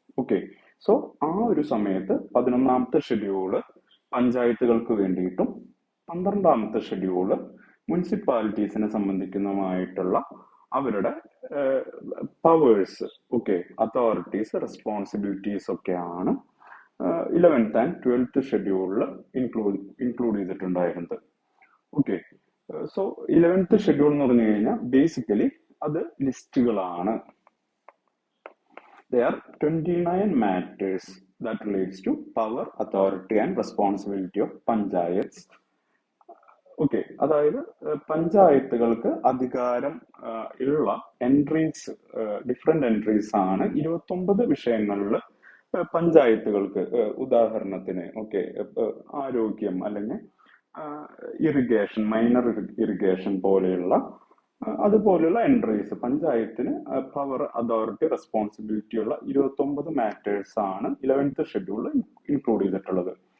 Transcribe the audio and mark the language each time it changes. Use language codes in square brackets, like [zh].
[ml] Okay, so ആ ഒരു സമയത്ത് 11ാമത്തെ ഷെഡ്യൂള് പഞ്ചായത്തുകൾക്ക് വേണ്ടിയിട്ടും 12ാമത്തെ ഷെഡ്യൂള് മുനിസിപ്പാലിറ്റീസിനെ സംബന്ധിക്കുന്നതുമായിട്ടുള്ള അവരുടെ പവേഴ്സ്, ഓക്കെ, അതോറിറ്റീസ്, റെസ്പോൺസിബിലിറ്റീസ് ഒക്കെയാണ് 11th and 12th ഷെഡ്യൂളിൽ ഇൻക്ലൂഡ് ചെയ്തിട്ടുണ്ടായിരുന്നത്. ഓക്കെ, സോ 11th ഷെഡ്യൂൾ എന്ന് പറഞ്ഞു കഴിഞ്ഞാൽ ബേസിക്കലി അത് ലിസ്റ്റുകളാണ്. [en] There are 29 matters that relates to power, authority and responsibility of panchayats. [ml] Okay, അതായത് പഞ്ചായത്തുകൾക്ക് അധികാരം ഉള്ള എൻട്രീസ്, ഡിഫറെന്റ് എൻട്രീസ് ആണ് 29 വിഷയങ്ങളിൽ പഞ്ചായത്തുകൾക്ക്. ഉദാഹരണത്തിന് ഓക്കെ, ആരോഗ്യം അല്ലെങ്കിൽ ഇറിഗേഷൻ, മൈനർ ഇറിഗേഷൻ പോലെയുള്ള അതുപോലെയുള്ള എൻട്രീസ് പഞ്ചായത്തിന് പവർ, അതോറിറ്റി, റെസ്പോൺസിബിലിറ്റി ഉള്ള 29 മാറ്റേഴ്സ് ആണ് 11th ഷെഡ്യൂളിൽ ഇൻക്ലൂഡ് ചെയ്തിട്ടുള്ളത്.